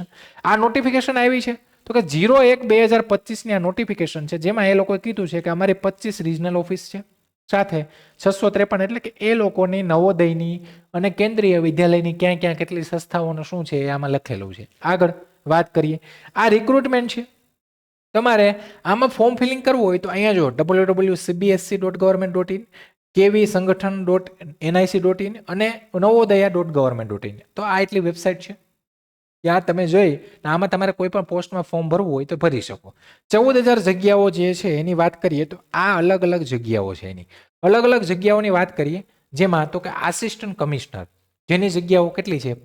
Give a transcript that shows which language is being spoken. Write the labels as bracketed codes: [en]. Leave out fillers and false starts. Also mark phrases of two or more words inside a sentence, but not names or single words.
[gu] આ નોટિફિકેશન આવી છે તો કે 01/2025 ની આ નોટિફિકેશન છે, જેમાં એ લોકોએ કીધું છે કે અમારી 25 [en] regional office [gu] છે, સાથે 653, એટલે કે એ લોકોની નવોદયની અને કેન્દ્રીય વિદ્યાલયની ક્યાં ક્યાં કેટલી સંસ્થાઓનું શું છે એ આમાં લખેલું છે. આગળ વાત કરીએ, આ રિક્રુટમેન્ટ છે. તમારે આમાં [en] form filling [gu] કરવું હોય તો અહીંયા જો www.cbsc.government.in, kvsangathan.nic.in અને navodaya.government.in. તો આ એટલી વેબસાઇટ છે, ત્યાં તમે જોઈ આમાં તમારે કોઈ પણ પોસ્ટમાં ફોર્મ ભરવું હોય તો ભરી શકો. 14,000 જગ્યાઓ જે છે એની વાત કરીએ તો આ અલગ અલગ જગ્યાઓ છે. એની અલગ અલગ જગ્યાઓની વાત કરીએ, જેમાં તો કે [en] assistant commissioner, [gu] જેની જગ્યાઓ કેટલી છે?